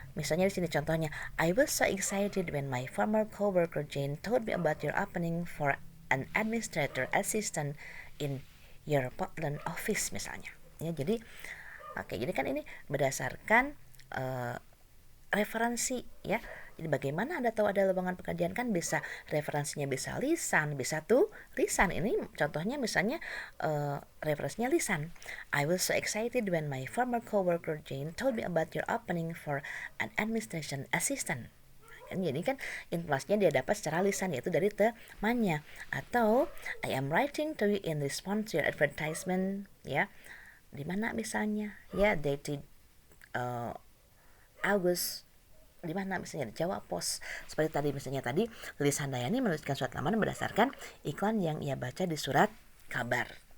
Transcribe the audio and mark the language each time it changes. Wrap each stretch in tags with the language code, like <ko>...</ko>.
<id>Misalnya di sini contohnya,</id> <en>I was so excited when my former coworker Jane told me about your opening for an administrator assistant in your Portland office misalnya.</en> <id>Ya, jadi kan ini berdasarkan referensi ya. Jadi bagaimana Anda tahu ada lowongan pekerjaan? Kan bisa referensinya, bisa lisan, bisa tulisan. Ini contohnya misalnya referensinya lisan.</id> <en>I was so excited when my former coworker Jane told me about your opening for an administration assistant.</en> <id>Jadi kan informasinya dia dapat secara lisan, yaitu dari temannya.</id> <en>Atau I am writing to you in response to your advertisement ya.</en> <id>Di mana misalnya ya,</id> <en>dated August,</en> <id>di mana misalnya di Jawa Pos. Seperti tadi misalnya Lilis Handayani menuliskan surat lamaran berdasarkan iklan yang ia baca di surat kabar.</id>